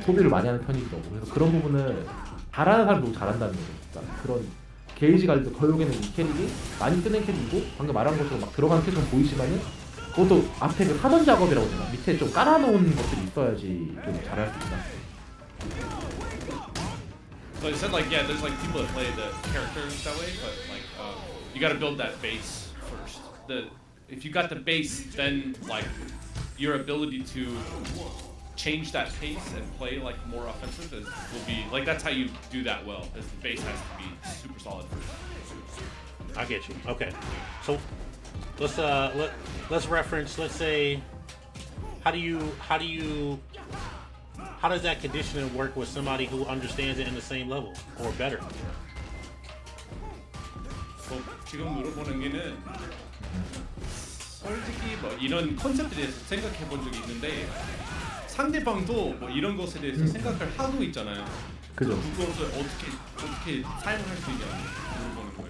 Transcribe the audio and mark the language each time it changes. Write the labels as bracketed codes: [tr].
[ko] 소비를 많이 하는 편이기도 하고 그래서 그런 부분을 잘하는 사람도 잘한다는 거죠. 그러니까 그런 게이지 관리도 결국에는 이 캐릭이 많이 쓰는 캐릭이고 방금 말한 것처럼 막 들어가는 캐릭은 보이지만은 그것도 앞에 그 사전 작업이라고 해야 밑에 좀 깔아놓은 것들이 있어야지 좀 잘할 수 있다. [en] So I said like yeah, there's like people that play the characters that way, but like you got to build that base first. If you got the base, then like your ability to change that pace and play like more offensive will be like that's how you do that well. Is the base has to be super solid first. I get you. Okay, so let's reference. Let's say, how does that conditioning work with somebody who understands it in the same level or better? [ko] 지금 물어보는 게는 솔직히 뭐 이런 컨셉에 대해서 생각해 본 적이 있는데 상대방도 뭐 이런 것에 대해서 생각을 하고 있잖아요. 그죠. 그것을 어떻게 사용할 수 있냐 물어보는 거예요.